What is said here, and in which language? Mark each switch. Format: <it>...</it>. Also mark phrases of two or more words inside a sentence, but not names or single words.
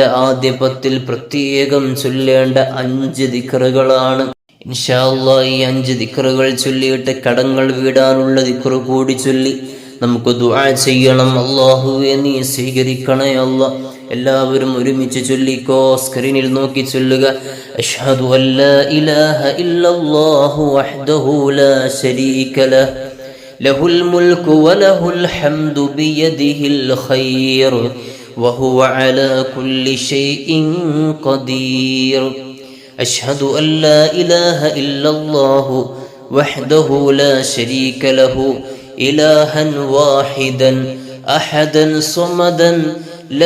<ml>ആദ്യ 10 പ്രത്യേകം ചൊല്ലേണ്ട 5 ദിക്റുകളാണ്</ml> <ar>إن شاء الله</ar> <ml>ഈ 5 ദിക്റുകൾ ചൊല്ലിയിട്ട് കടങ്ങൾ വീടാനുള്ള ദിക്റ് കൂടി ചൊല്ലി നമുക്ക് ദുആ ചെയ്യണം അല്ലാഹുവേ നീ സ്വീകരിക്കണേ അല്ലാഹ് എല്ലാവരും ഒരുമിച്ച് ചൊല്ലിക്കോ സ്ക്രീനിൽ നോക്കി ചൊല്ലുക</ml> <ar>أشهد أن لا إله إلا الله وحده لا شريك له له الملك وله الحمد بيده الخير وهو على كل شيء قدير أشهد أن لا إله إلا الله وحده لا شريك له إلها واحدا أحدا صمدا لم</ar>